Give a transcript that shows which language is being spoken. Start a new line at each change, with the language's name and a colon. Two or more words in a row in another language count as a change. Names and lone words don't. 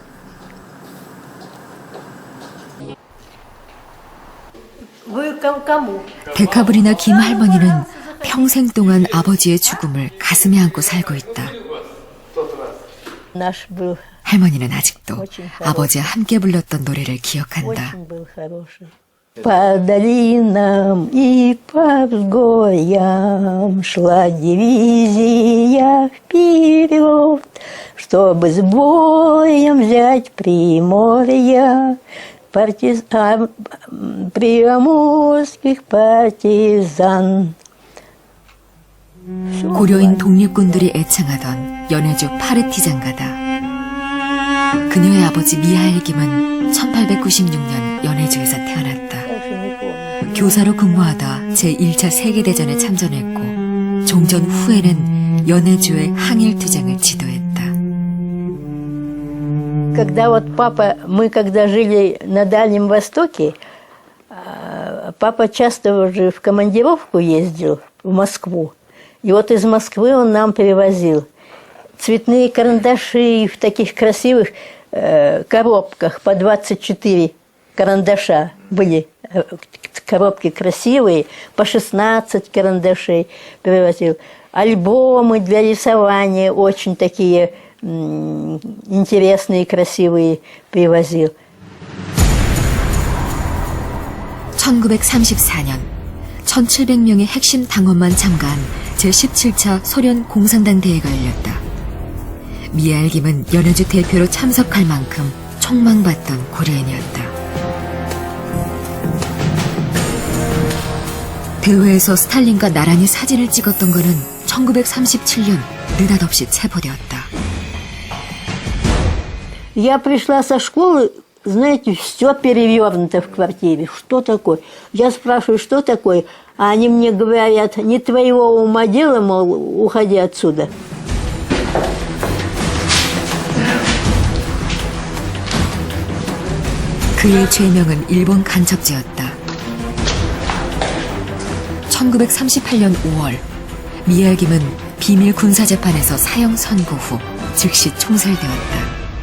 Korean: 데카브리나 김 할머니는 평생 동안 아버지의 죽음을 가슴에 안고 살고 있다. 할머니는 아직도 아버지와 함께 불렀던 노래를 기억한다.
Russian: По долинам и по vzгоям шла дивизия вперед, чтобы с боем взять Приморье, приморских партизан.
Korean: 고려인 독립군들이 애창하던 연해주 파르티잔가다. 그녀의 아버지 미하엘 김은 1896년 연해주에서 태어났다. 교사로 근무하다 제1차 세계대전에 참전했고 종전 후에는 연해주의 항일투쟁을 지도했다.
Russian: Когда вот папа, мы когда жили на Дальнем Востоке, папа часто уже в командировку ездил в Москву. И вот из Москвы он нам привозил цветные карандаши в таких красивых коробках по 24 карандаша. Были коробки красивые, по 16 карандашей привозил. Альбомы для рисования очень такие интересные, красивые привозил.
Korean: 1934년 1700명의 핵심 당원만 참가한 제17차 소련 공산당 대회가 열렸다. 미하엘 김은 연해주 대표로 참석할 만큼 촉망받던 고려인이었다. 대회에서 스탈린과 나란히 사진을 찍었던 그는 1937년 느닷없이 체포되었다.
Russian: Я пришла со школы, знаете, все перевернуто в квартире. Что такое? Я спрашиваю, что такое? А они мне говорят, не твоего ума дело, мол, уходи отсюда.
Korean: 그의 죄명은 일본 간첩죄였다. 1938년 5월 미하엘 김은 비밀 군사재판에서 사형 선고 후 즉시 총살되었다.